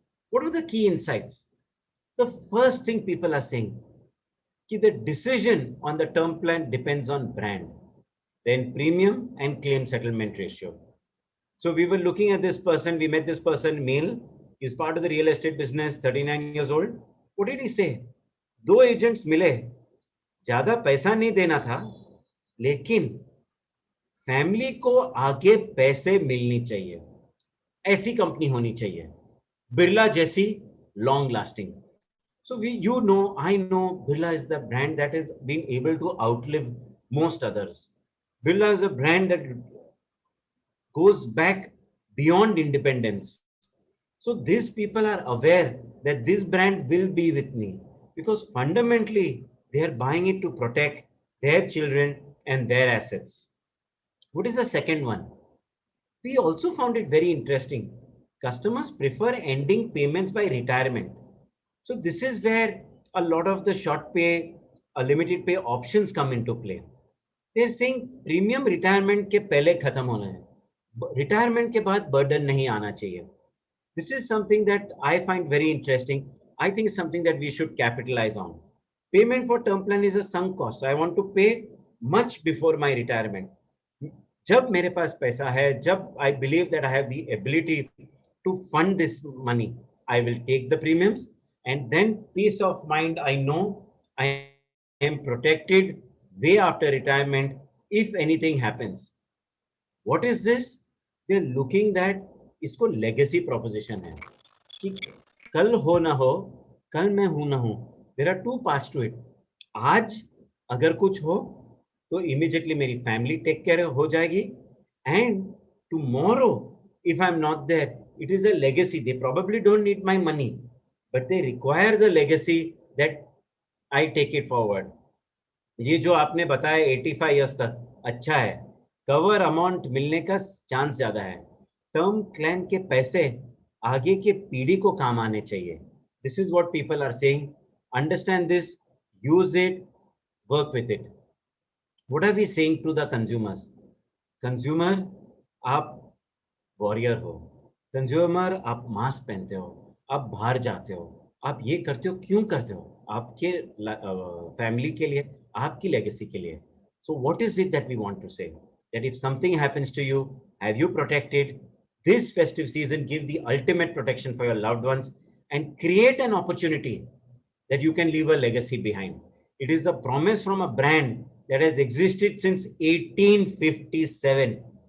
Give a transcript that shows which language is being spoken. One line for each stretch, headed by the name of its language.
English: What are the key insights? The first thing people are saying, the decision on the term plan depends on brand, then premium and claim settlement ratio. So we were looking at this person, we met this person, male, he's part of the real estate business, 39 years old. What did he say?
Hindi: दो agents मिले, ज्यादा पैसा नहीं देना था, लेकिन family को आगे पैसे मिलनी चाहिए, ऐसी कंपनी होनी चाहिए, बिरला जैसी long lasting.
English: So you know, I know Birla is the brand that has been able to outlive most others. Birla is a brand that goes back beyond independence. So these people are aware that this brand will be with me because fundamentally they are buying it to protect their children and their assets. What is the second one? We also found it very interesting. Customers prefer ending payments by retirement. So this is where a lot of the short pay, limited pay options come into play. They're saying
Hindi: premium retirement के पहले खत्म होना है, retirement के बाद burden नहीं आना चाहिए.
English: This is something that I find very interesting. I think it's something that we should capitalize on. Payment for term plan is a sunk cost. So I want to pay much before my retirement.
Hindi: जब मेरे पास पैसा है, जब
English: I believe that I have the ability to fund this money, I will take the premiums, and then peace of mind, I know I am protected way after retirement if anything happens. What is this? They're looking that
Hindi: इसको legacy proposition है कि कल हो ना हो, कल मैं हूं ना हूं.
English: There are two parts to it.
Hindi: आज अगर कुछ हो तो immediately मेरी family take care हो जाएगी,
English: and tomorrow if I'm not there, it is a legacy. They probably don't need my money, but they require the legacy that I take it forward.
Hindi: ये जो आपने बताया 85 years तक अच्छा है, कवर अमाउंट मिलने का चांस ज्यादा है. टर्म प्लान के पैसे आगे के पीढ़ी को काम आने चाहिए.
English: This is what people are saying. Understand this, use it, work with it. What are we saying to the consumers? Consumer,
Hindi: आप वॉरियर हो. कंज्यूमर, आप मास्क पहनते हो, आप बाहर जाते हो, आप ये करते हो, क्यों करते हो? आपके फैमिली के लिए, आपकी लेगेसी के लिए.
English: So what is it that we want to say? That if something happens to you, have you protected? This festive season, give the ultimate protection for your loved ones and create an opportunity that you can leave a legacy behind. It is a promise from a brand that has existed since 1857.